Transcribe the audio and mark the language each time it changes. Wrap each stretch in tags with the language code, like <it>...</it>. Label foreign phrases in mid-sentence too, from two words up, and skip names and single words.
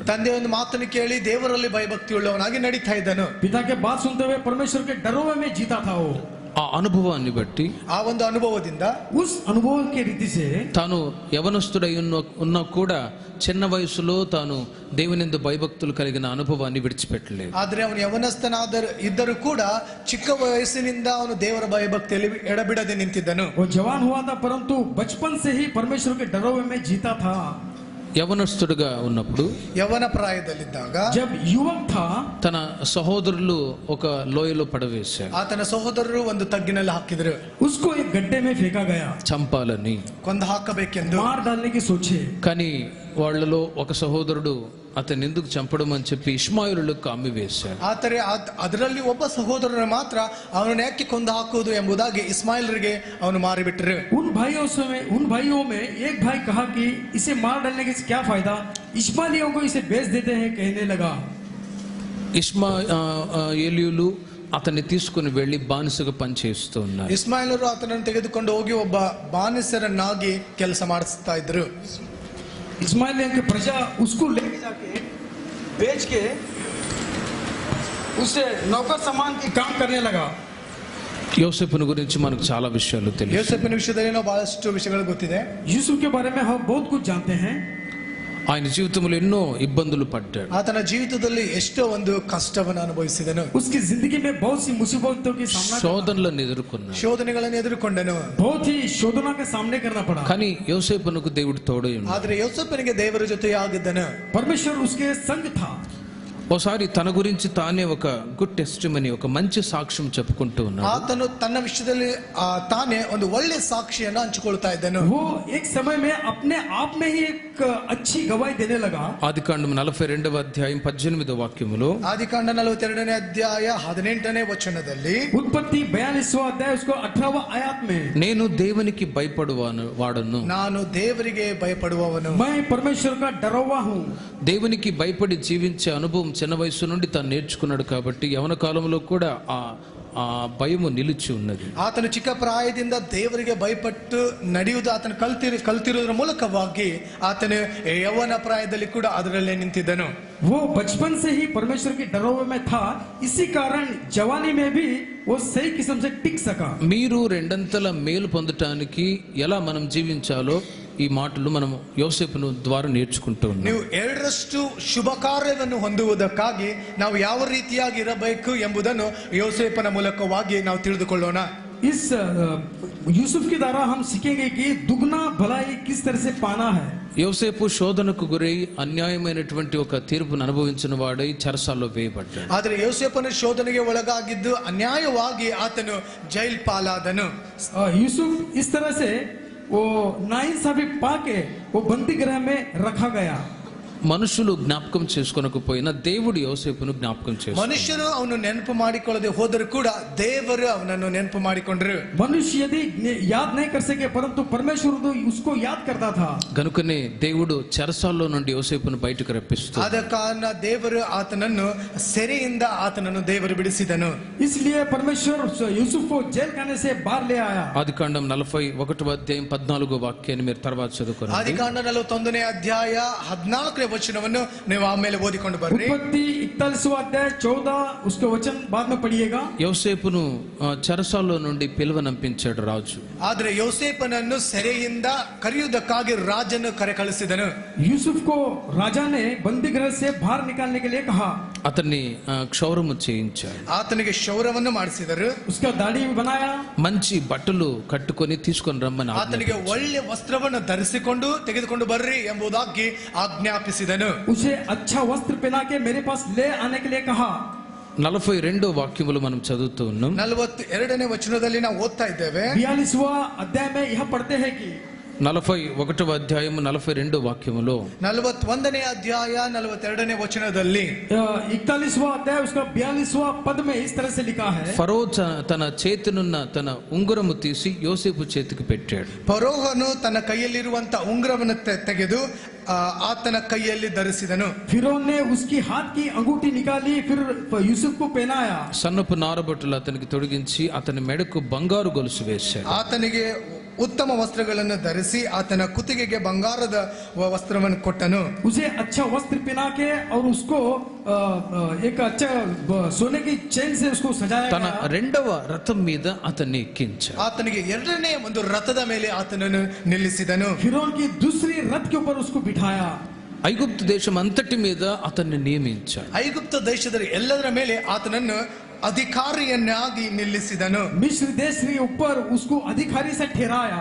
<kn>ತಂದೆ ಒಂದು ಮಾತನ್ನು ಕೇಳಿ ದೇವರಲ್ಲಿ ಭಯಭಕ್ತಿ ಉಳ್ಳವನಾಗಿ ನಡೀತಾ ಇದ್ದನು.</kn> <hi>पिता के बात सुनते हुए परमेश्वर के डरों में जीता था वो.</hi> <te>ఆ అనుభవాన్ని బట్టి</te> <kn>ಆ ಒಂದು ಅನುಭವದಿಂದ</kn> <hi>उस अनुभव के रीति से</hi> <te>తాను యవనస్తుడై ఉన్నా కూడా చిన్న వయసులో తాను దేవునియందు భయభక్తులు కలిగిన అనుభవాన్ని విడిచిపెట్టలేదు.</te> <kn>ಆದ್ರೆ ಅವನು ಯವನಸ್ಥನಾದ ಇದ್ದರೂ ಕೂಡ ಚಿಕ್ಕ ವಯಸ್ಸಿನಿಂದ ಅವನು ದೇವರ ಭಯಭಕ್ತಿಯಲ್ಲಿ ಎಡಬಿಡದೆ ನಿಂತಿದ್ದನು.</kn> <hi>वो जवान हुआ था परंतु बचपन से ही परमेश्वर के डरों में जीता था.</hi> <te>యవనస్తుడుగా ఉన్నప్పుడు</te> <kn>ಯವನ ಪ್ರಾಯದಲ್ಲಿದ್ದಾಗ</kn> <hi>जब युवक था</hi> <te>తన సహోదరులు ఒక లోయలో పడవేశారు.</te> <kn>ಆತನ ಸಹೋದರರು ಒಂದು ತಗ್ಗಿನಲ್ಲಿ ಹಾಕಿದ್ರು.</kn> <hi>उसको एक गड्ढे में फेंका गया.</hi> <te>చంపాలని.</te> <kn>ಕೊಂದು ಹಾಕಬೇಕೆಂದು.</kn> <hi>मार डालने की सोचे.</hi> <te>కానీ వాళ్ళలో ఒక సహోదరుడు అతన్ని ఎందుకు చంపడం అని చెప్పి ఇష్మాయిలులకు అమ్మి వేశాడు.</te> <kn>ಆದರೆ ಅದರಲ್ಲಿ ಒಬ್ಬ ಸಹೋದರನ ಮಾತ್ರ ಅವನನ್ನು ಯಾಕೆ ಕೊಂದು ಹಾಕುವುದು ಎಂಬುದಾಗಿ ಇಸ್ಮಾಯಿಲರಿಗೆ ಅವನು ಮಾರಿಬಿಟ್ರು.</kn> <hi>उन भाइयों में एक भाई कहा कि इसे मार डालने के क्या फायदा, इस्माइलियों को इसे बेच देते हैं कहने लगा.</hi> <te>ఇష్మాయేలీయులు అతన్ని తీసుకుని వెళ్లి బానిసగా పనిచేస్తూ ఉన్నారు.</te> <kn>ಇಸ್ಮಾಯಿಲರು ಆತನನ್ನು ತೆಗೆದುಕೊಂಡು ಹೋಗಿ ಒಬ್ಬ ಬಾನಿಸರನ್ನಾಗಿ ಕೆಲಸ ಮಾಡಿಸ್ತಾ ಇದ್ರು.</kn> <hi>इस्माइलियों की प्रजा उसको लेके जाके बेच के उसे नौकर सामान की काम करने लगा.</hi> <te>యోసేపుని గురించి మనకు చాలా విషయాలు తెలుసు.</te> <kn>ಯೋಸೇಫನ ವಿಷಯದಲ್ಲಿ ನಾವು ಬಹಳಷ್ಟು ವಿಷಯಗಳು ಗೊತ್ತಿದೆ.</kn> <hi>यूसुफ के बारे में हम बहुत कुछ जानते हैं.</hi> <te>ఆయన జీవితంలో ఎన్నో ఇబ్బందులు పడ్డాడు.</te> <kn>ಆತನ ಜೀವಿತದಲ್ಲಿ ಎಷ್ಟೋ ಒಂದು ಕಷ್ಟವನ್ನು ಅನುಭವಿಸಿದನು.</kn> <hi>उसकी जिंदगी में बहुत सी मुसीबतों की सामना</hi> <te>శోధనలను ఎదుర్కొన్నాడు.</te> <kn>ಶೋಧನೆಗಳನ್ನು ಎದುರುಕೊಂಡನು.</kn> <hi>बहुत ही शोधना का सामने करना पड़ा.</hi> <te>కానీ యోసేపునకు దేవుడు తోడై ఉన్నాడు.</te> <kn>ಆದ್ರೆ ಯೋಸೇಫನಿಗೆ ದೇವರ ಜೊತೆಯಾಗಿದ್ದನು.</kn> <hi>परमेश्वर उसके संग था.</hi> <te>ఓసారి తన గురించి తానే ఒక</te> <en>good testimony,</en> <te>ఒక మంచి సాక్ష్యం చెప్పుకుంటూ ఉన్నాడు.</te> <kn>ಆತನು ತನ್ನ ವಿಷಯದಲ್ಲಿ ತಾನೇ ಒಂದು ಒಳ್ಳೆ ಸಾಕ್ಷಿಯನ್ನು ಹಂಚಿಕೊಳ್ತಾ ಇದ್ದನು.</kn> <hi>वो एक समय में अपने आप में ही एक अच्छी गवाही देने लगा.</hi> <te>ఆదికాండం 42వ అధ్యాయం 18వ వాక్యములో</te> <kn>ಆದಿಕಾಂಡ 42ನೇ ಅಧ್ಯಾಯ 18ನೇ ವಚನದಲ್ಲಿ</kn> <hi>उत्पत्ति 42वां अध्याय उसको 18वां आयत में</hi> <te>నేను దేవునికి వాడను,</te> <kn>ನಾನು ದೇವರಿಗೆ ಭಯಪಡುವವನು.</kn> <hi>मैं परमेश्वर का डरा हूँ.</hi> <te>దేవునికి భయపడి జీవించే అనుభవం చిన్న వయసు నుండి తాను నేర్చుకున్నాడు కాబట్టి యవన కాలంలో కూడా ఆ భయము నిలిచి ఉన్నది.</te> <kn>ಆತನು ಚಿಕ್ಕ ಪ್ರಾಯದಿಂದ ದೇವರಿಗೆ ಭಯಪಟ್ಟು ನಡೆಯುವುದು ಆತನು ಕಲ್ತಿರುವುದರ ಮೂಲಕವಾಗಿ ಆತನು ಯೌವನ ಪ್ರಾಯದಲ್ಲಿ ಕೂಡ ಅದರಲ್ಲೇ ನಿಂತಿದ್ದನು.</kn> <hi>वो बचपन से ही परमेश्वर के डरोवे में था, इसी कारण जवानी में भी वो सही किस्म से टिक सका.</hi> <te>మీరు రెండంతల మేలు పొందటానికి ఎలా మనం జీవించాలో ఈ మాటలు మనం యోసేపును ద్వారా నేర్చుకుంటూ ఉన్నాం.</te> <kn>ನೀವು ಎರಡರಷ್ಟು ಶುಭ ಕಾರ್ಯವನ್ನು ಹೊಂದುವುದಕ್ಕಾಗಿ ನಾವು ಯಾವ ರೀತಿಯಾಗಿ ಇರಬೇಕು ಎಂಬುದನ್ನು ಯೋಸೇಫನ ಮೂಲಕವಾಗಿ ನಾವು ತಿಳಿದುಕೊಳ್ಳೋಣ.</kn> <hi>इस यूसुफ के द्वारा हम सीखेंगे कि दुगना भलाई किस तरह से पाना है.</hi> <te>యోసేపు శోధనకు గురై అన్యాయమైనటువంటి ఒక తీర్పును అనుభవించిన వాడై చెరసాల్లో వేయబడ్డాడు.</te> <kn>ಆದರೆ ಯೋಸೇಫನ ಶೋಧನೆಗೆ ಒಳಗಾಗಿದ್ದು ಅನ್ಯಾಯವಾಗಿ ಆತನು ಜೈಲ್ ಪಾಲಾದನು.</kn> <hi>यूसुफ इस तरह से वो नाइंसाफी पाके वो बंदी गृह में रखा गया.</hi> <te>మనుషులు జ్ఞాపకం చేసుకోనకపోయినా దేవుడు యోసేపును జ్ఞాపకం చేసుకున్నాడు.</te> <kn>ಮನುಷ್ಯರು ಅವನು ನೆನಪು ಮಾಡಿಕೊಳ್ಳದೆ ಹೋದರೂ ಕೂಡ ದೇವರು ಅವನನ್ನು ನೆನಪು ಮಾಡಿಕೊಂಡ್ರು.</kn> <hi>मनुष्य यदि याद नहीं कर सके परंतु परमेश्वर तो उसको याद करता था.</hi> <te>గనుకనే దేవుడు చెరసాల్లో నుండి యోసేపును బయటకు రప్పిస్తాడు.</te> <kn>ಆದ ಕಾರಣ ದೇವರು ಆತನನ್ನು ಸೆರೆಯಿಂದ ಆತನನ್ನು ದೇವರು ಬಿಡಿಸಿದನು.</kn> <hi>इसलिए परमेश्वर यूसुफ को जेल खाने से बाहर ले आया.</hi> <te>ఆదికాండం 41వ అధ్యాయం 14వ వాక్యాన్ని మీరు తర్వాత చదువుకోండి.</te> <kn>ಆದಿಕಾಂಡ 41ನೇ ಅಧ್ಯಾಯ 14ನೇ ವಚನವನ್ನು ನೀವು ಆಮೇಲೆ ಓದಿಕೊಂಡು ಬರ್ರಿ.</kn> <hi>उत्पत्ति 41वां अध्याय 14 उसके वचन बाद में पढ़िएगा.</hi> <te>యోసేపును చెరసాల్లో నుండి పిలువనంపించాడు రాజు.</te> <kn>ಆದರೆ ಯೋಸೇಫನನ್ನು ಸೆರೆಯಿಂದ ಕರೆಯುವುದಕ್ಕಾಗಿ ರಾಜನು ಕರೆ ಕಳಿಸಿದನು.</kn> <hi>यूसुफ को राजा ने बंदी गृह से बाहर निकालने के लिए कहा.</hi> <te>అతన్ని క్షౌరము చేయించాడు.</te> <kn>ಆತನಿಗೆ ಕ್ಷೌರವನ್ನು ಮಾಡಿಸಿದರು.</kn> <hi>उसका दाढ़ी भी बनाया.</hi> <te>మంచి బట్టలు కట్టుకొని తీసుకొని రమ్మని</te> <kn>ಆತನಿಗೆ ಒಳ್ಳೆ ವಸ್ತ್ರವನ್ನು ಧರಿಸಿಕೊಂಡು ತೆಗೆದುಕೊಂಡು ಬರ್ರಿ ಎಂಬುದಾಗಿ ಆಜ್ಞಾಪಿಸಿದನು.</kn> <hi>उसे अच्छा वस्त्र पहना के मेरे पास ले आने के लिए कहा.</hi> <te>42వ వాక్యములు మనం చదువుతూ ఉన్నాం.</te> <kn>42ನೇ ವಚನದಲ್ಲಿ ನಾವು ಓದ್ತಾ ಇದ್ದೇವೆ.</kn> <hi>42वां अध्याय में यह पढ़ते हैं कि</hi> <te>41వ అధ్యాయము 42వ వాక్యములో</te> <kn>41ನೇ ಅಧ್ಯಾಯ 42ನೇ ವಚನದಲ್ಲಿ</kn> <hi>41वां अध्याय उसका 42वां पद में इस तरह से लिखा है.</hi> <te>ఫరో తన చేతినున్న తన ఉంగరము తీసి యోసేపు చేతికి పెట్టాడు.</te> <kn>ಫರೋಹನು ತನ್ನ ಕೈಯಲ್ಲಿರುವಂತ ಉಂಗುರವನ್ನು ತೆಗೆದು ಆತನ ಕೈಯಲ್ಲಿ ಧರಿಸಿದನು.</kn> <hi>फिरौन ने उसकी हाथ की अंगूठी निकाली फिर यूसुफ को पहनाया.</hi> <te>సన్నపు నారబట్టలు అతనికి తొడిగించి అతని మెడకు బంగారు గొలుసు వేశాడు.</te> <kn>ಆತನಿಗೆ ಉತ್ತಮ ವಸ್ತ್ರಗಳನ್ನು ಧರಿಸಿ ಆತನ ಕುತ್ತಿಗೆಗೆ ಬಂಗಾರದ ವಸ್ತ್ರವನ್ನು ಕೊಟ್ಟನು.</kn> <hi>उसे अच्छा वस्त्र पहना के और उसको एक अच्छा सोने की चेन से उसको सजाया</hi> <te>తన</te> <hi>गया.</hi> <te>రెండవ రథం మీద అతన్ని ఎక్కించాడు.</te> <kn>ಆತನಿಗೆ ಎರಡನೇ ಒಂದು ರಥದ ಮೇಲೆ ಆತನನ್ನು ನಿಲ್ಲಿಸಿದನು.</kn> <hi>फिरौन की दूसरी रथ के ऊपर उसको बिठाया.</hi> <te>ఐగుప్తు దేశం అంతటి మీద అతన్ని నియమించాడు.</te> <kn>ಐಗುಪ್ತ ದೇಶದಲ್ಲಿ ಎಲ್ಲದರ ಮೇಲೆ ಆತನನ್ನು ಅಧಿಕಾರಿಯನ್ನಾಗಿ ನಿಲ್ಲಿಸಿದನು.</kn> <hi>मिस्र देश के ऊपर उसको अधिकारी से ठहराया.</hi>